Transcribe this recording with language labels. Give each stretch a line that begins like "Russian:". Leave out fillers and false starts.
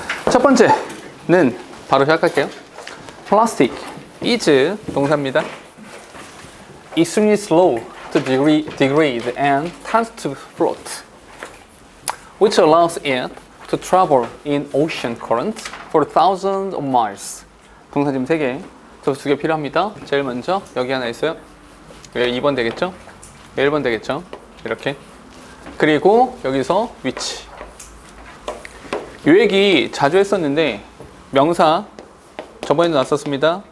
Korean: 첫 번째는 바로 시작할게요.
English: Plastic is
Korean: 동사입니다.
English: Extremely slow to degrade and tends to float, which allows it to travel in ocean currents for thousands of miles.
Korean: 동사 지금 3개, 저 2개 필요합니다. 제일 먼저 여기 하나 있어요. 여기 2번 되겠죠? 1번 되겠죠? 이렇게. 그리고 여기서 which. 이 얘기 자주 했었는데 명사 저번에도 나왔었습니다.